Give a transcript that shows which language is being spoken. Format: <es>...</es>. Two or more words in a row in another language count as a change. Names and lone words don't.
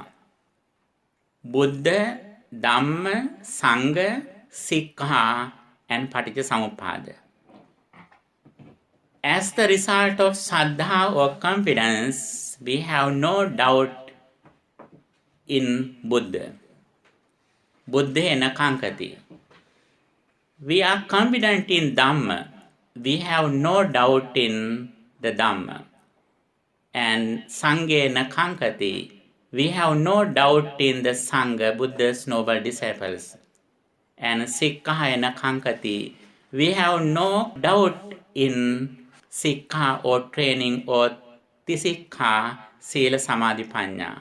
<pi>Buddha, Dhamma, Sangha, Sikha,</pi> <en>and Paticcasamuppada. As the result of Saddha or confidence, we have no doubt in Buddha.</en> <pi>Buddhena kankati.</pi> <en>We are confident in Dhamma. We have no doubt in the Dhamma.</en> <pi>And Sanghena kankati.</pi> <en>We have no doubt in the Sangha, Buddha's noble disciples. And</en> <pi>Sikkahena kankati.</pi> <en>We have no doubt in Sikha or training or Tisikha,</en> <pi>Sila Samadhi Panya.</pi>